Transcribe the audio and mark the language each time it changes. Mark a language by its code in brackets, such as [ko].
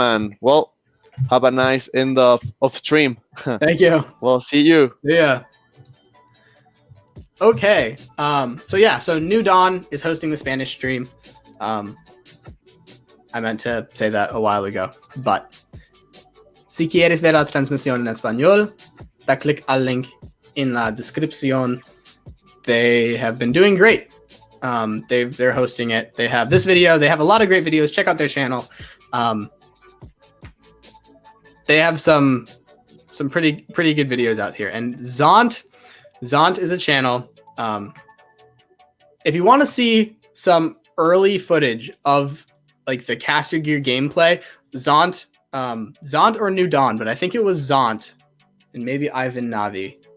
[en] And well, have a nice end of stream. Thank you. Well, see you. See ya. Okay. So New Dawn is hosting the Spanish stream. I meant to say that a while ago. But [es] si quieres ver la transmisión en español, da click al link in la descripción. [en] They have been doing great. They're hosting it. They have this video. They have a lot of great videos. Check out their channel. They have some pretty good videos out here. And Zont is a channel. If you want to see some early footage of like the caster gear gameplay, Zont or New Dawn, but I think it was Zont and maybe Ivan Navi.